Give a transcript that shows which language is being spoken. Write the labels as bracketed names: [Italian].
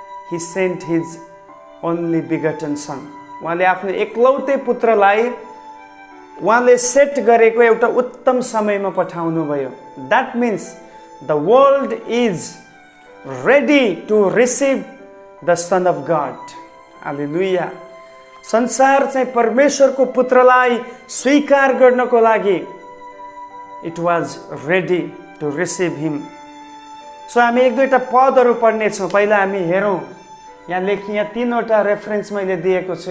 [English] He sent his only begotten son. [Nepali] उहाँले आफ्नो एकलौटे पुत्रलाई उहाँले सेट गरेको एउटा उत्तम समयमा पठाउनु भयो। [English] That means the world is ready to receive the Son of God. Hallelujah. [Nepali] संसार चाहिँ परमेश्वरको पुत्रलाई स्वीकार गर्नको लागि [English] it was ready to receive him. [Nepali] So हामी एक दुईवटा पदहरू पढ्नेछौँ। पहिला हामी हेरौँ, यहाँ तीनवटा रेफरेन्स मैले दिएको छु।